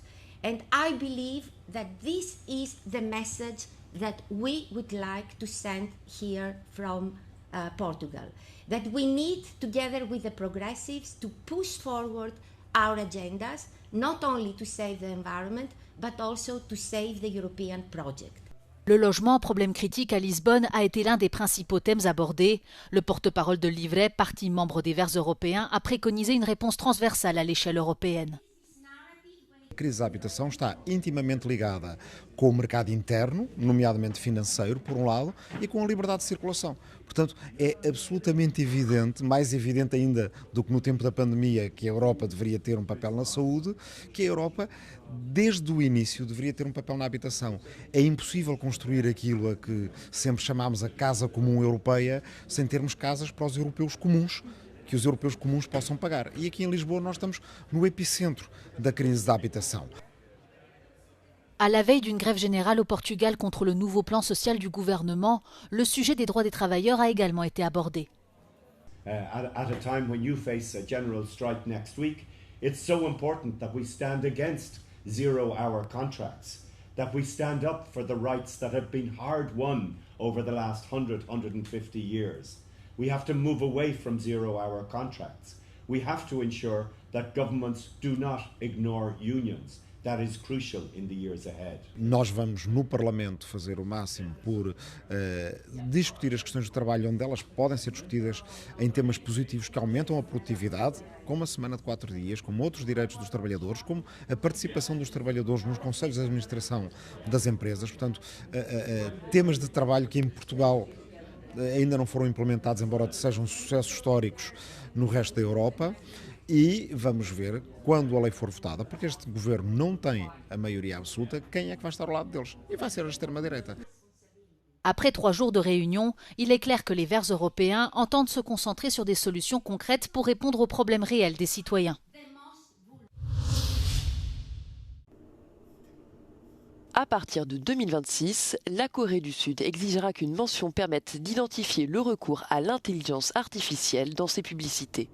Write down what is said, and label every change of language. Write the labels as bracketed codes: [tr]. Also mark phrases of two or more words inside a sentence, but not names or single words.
[en] And I believe that this is the message that we would like to send here from Portugal. That we need, together with the progressives, to push forward our agendas, not only to save the environment, but also to save the European project. [fr] Le logement, problème critique à Lisbonne, a été l'un des principaux thèmes abordés. Le porte-parole de Livre, parti membre des Verts européens, a préconisé une réponse transversale à l'échelle européenne. [pt] A crise da habitação está intimamente ligada com o mercado interno, nomeadamente financeiro, por um lado, e com a liberdade de circulação. Portanto, é absolutamente evidente, mais evidente ainda do que no tempo da pandemia, que a Europa deveria ter um papel na saúde, que a Europa, desde o início, deveria ter um papel na habitação. É impossível construir aquilo a que sempre chamámos a casa comum europeia sem termos casas para os europeus comuns, que os europeus comuns possam pagar. E aqui em Lisboa nós estamos no epicentro da crise da habitação. [fr] À la veille d'une grève générale au Portugal contre le nouveau plan social du gouvernement, le sujet des droits des travailleurs a également été abordé. [en] At a time when you face a general strike next week, it's so important that we stand against zero-hour contracts, that we stand up for the rights that have been hard-won over the last 150 years. We have to move away from zero-hour contracts. We have to ensure that governments do not ignore unions. That is crucial in the years ahead. [pt] Nós vamos no Parlamento fazer o máximo por discutir as questões do trabalho onde elas podem ser discutidas em temas positivos que aumentam a produtividade, como a semana de 4 dias, como outros direitos dos trabalhadores, como a participação dos trabalhadores nos conselhos de administração das empresas. Portanto, temas de trabalho que em Portugal ainda não foram implementados, embora sejam sucessos históricos no resto da Europa. E vamos ver, quando a lei for votada, porque este governo não tem a maioria absoluta, quem é que vai estar ao lado deles? E vai ser a extrema-direita. [fr] Après 3 jours de réunion, il est clair que les Verts européens entendent se concentrer sur des solutions concrètes pour répondre aux problèmes réels des citoyens. À partir de 2026, la Corée du Sud exigera qu'une mention permette d'identifier le recours à l'intelligence artificielle dans ses publicités.